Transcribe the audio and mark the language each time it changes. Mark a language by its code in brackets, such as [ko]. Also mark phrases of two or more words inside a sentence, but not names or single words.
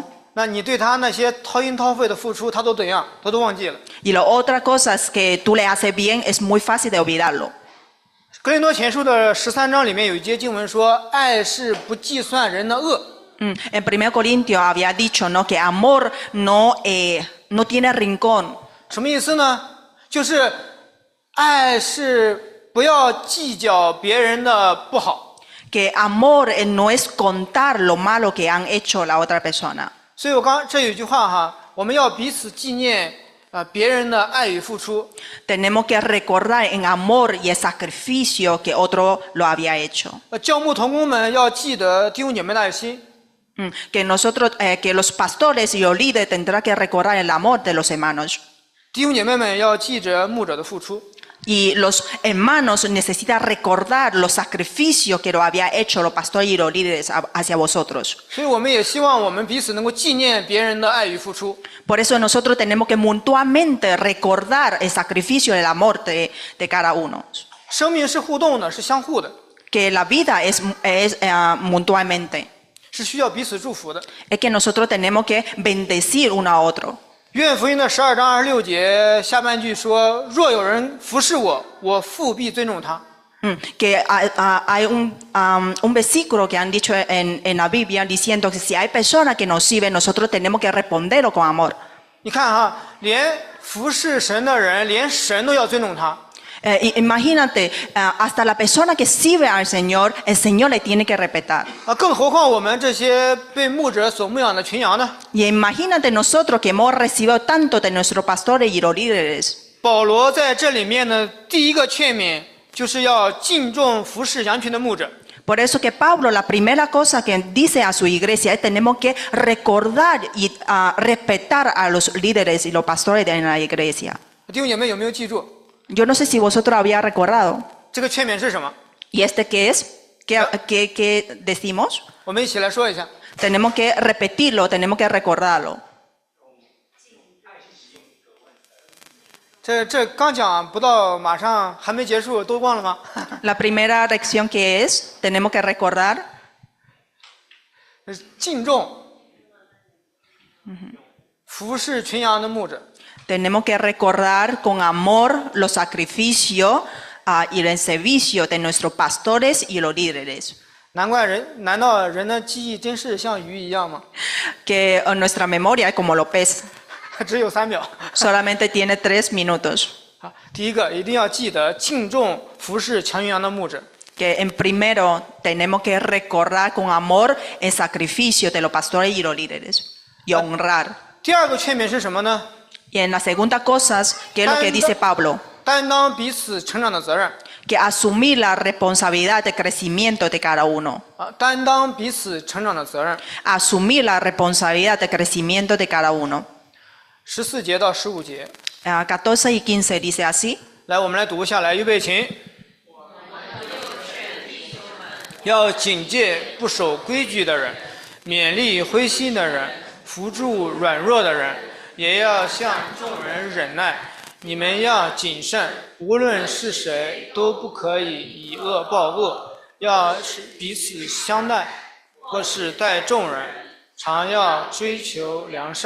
[zh] 那你对他那些掏心掏肺的付出，他都怎样，他都忘记了。 [es] y las otras cosas que tú le haces bien, es muy fácil de olvidarlo. [zh] 哥林多前书的13章里面有一节经文说：“爱是不计算人的恶。” [es] En 1 Corintios había dicho, ¿no?, que amor no tiene rincón. [zh] 什么意思呢？就是爱是不要计较别人的不好。 [es] Que amor no es contar lo malo que han hecho la otra persona. [zh] 所以我这有一句话哈，我们要彼此纪念别人的爱与付出。 [es] Tenemos que recordar en amor y el sacrificio que otro lo había hecho. [zh] 教牧同工们要记得弟兄姐妹的爱心。 [es] Que nosotros, que los pastores y los líderes tendrán que recordar el amor de los hermanos. [zh] 弟兄姐妹们要记着牧者的付出。 [es] Y los hermanos necesitan recordar los sacrificios que lo había hecho los pastores y los líderes hacia vosotros. [zh] 所以我们也希望我们彼此能够纪念别人的爱与付出。 [es] Por eso nosotros tenemos que mutuamente recordar el sacrificio y el amor de cada uno. [zh] 生命是互动的，是相互的， [es] Que la vida es mutuamente. [zh] 是需要彼此祝福的。 [es] Es que nosotros tenemos que bendecir uno a otro. [zh] 约翰福音的12章26节下半句说：“若有人服侍我，我父必尊重他。” [es] Que hay un versículo que han dicho en la Biblia diciendo que si hay personas que nos sirven, nosotros tenemos que responderlo con amor. [zh] 你看哈，连服侍神的人，连神都要尊重他。 [es] Imagínate, hasta la persona que sirve al Señor, el Señor le tiene que respetar. [zh] 更何况我们这些被牧者所牧养的群羊呢？ [es] Y imagínate nosotros que hemos recibido tanto de nuestros pastores y los líderes. [zh] 保罗在这里面的第一个劝勉，就是要敬重服侍羊群的牧者。 [es] Por eso que Pablo, la primera cosa que dice a su iglesia es tenemos que recordar y respetar a los líderes y los pastores de la iglesia. [zh] 弟兄姐妹有没有记住 [es] Yo no sé si vosotros habéis recordado. [zh] 这个劝勉是什么？ [es] ¿Y este qué es? ¿Qué decimos? [zh] 我们一起来说一下。 [es] Tenemos que repetirlo, tenemos que recordarlo. [zh] 这刚讲不到，马上还没结束，都忘了吗？ [es] La primera lección que es, tenemos que recordar [zh] 敬重服侍群羊的牧者。 [es] Tenemos que recordar con amor los sacrificios y el servicio de nuestros pastores y los líderes. [zh] 难道人的记忆真是像鱼一样吗？ [es] Que nuestra memoria es como los peces, [zh] 只有3秒。 [es] solamente tiene 3 minutos. [zh] 好，第一个一定要记得敬重服侍强群羊的牧者。 [es] Que en primero tenemos que recordar con amor el sacrificio de los pastores y los líderes y honrar. [zh] 第二个劝勉是什么呢？ [es] Y en la segunda cosa, ¿qué es lo que dice Pablo? [zh] 担当彼此成长的责任。 [es] que asumir la responsabilidad de crecimiento de cada uno. [zh] 担当彼此成长的责任。 [es] Asumir la responsabilidad de crecimiento de cada uno. [zh] 14 节到15节， [es] 14 y 15 dice así. [zh] 来，我们来读下来，预备起。要警戒不守规矩的人，勉励灰心的人，扶助软弱的人，也要向众人忍耐。你们要谨慎，无论是谁，都不可以以恶报恶，要彼此相待，或是待众人，常要追求良善。